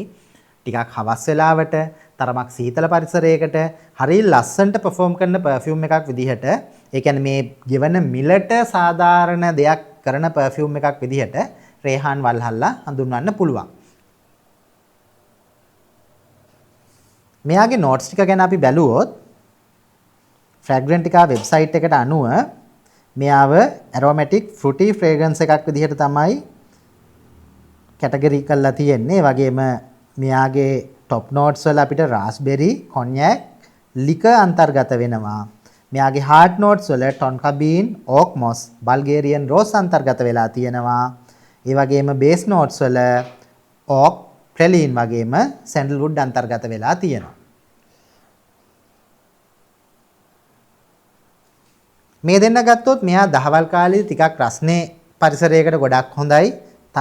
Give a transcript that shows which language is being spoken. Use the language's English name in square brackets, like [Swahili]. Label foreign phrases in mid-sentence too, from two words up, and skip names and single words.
[Sinhala] ටිකක් හවස් වෙලාවට තරමක් සීතල පරිසරයකට හරිය ලස්සනට perform කරන perfume එකක් විදිහට ඒ කියන්නේ මේ ගෙවන මිලට සාධාරණ දෙයක් කරන perfume එකක් විදිහට රේහාන් වල්හල්ලා හඳුන්වන්න පුළුවන්. මෙයාගේ notes ටික ගැන අපි බැලුවොත් Fragrantica website එකට අනුව මෙයාව [English] aromatic fruity fragrance [Sinhala] එකක් විදිහට තමයි කැටගරි කරලා තියෙන්නේ. වගේම මෙයාගේ [English] top notes [Sinhala] වල අපිට [English] raspberry, cognac, liquor [Sinhala] අන්තර්ගත වෙනවා. මෙයාගේ [English] heart notes [Sinhala] වල [English] tonka bean, oak moss, Bulgarian rose [Sinhala] අන්තර්ගත වෙලා තියෙනවා. ඒ වගේම [English] base notes [Sinhala] වල [English] oak, praline [Sinhala] වගේම sandalwood අන්තර්ගත වෙලා තියෙනවා. මේ දෙන්න ගත්තොත් මෙයා දහවල් කාලේ ටිකක් රස්නේ පරිසරයකට ගොඩක් හොඳයි.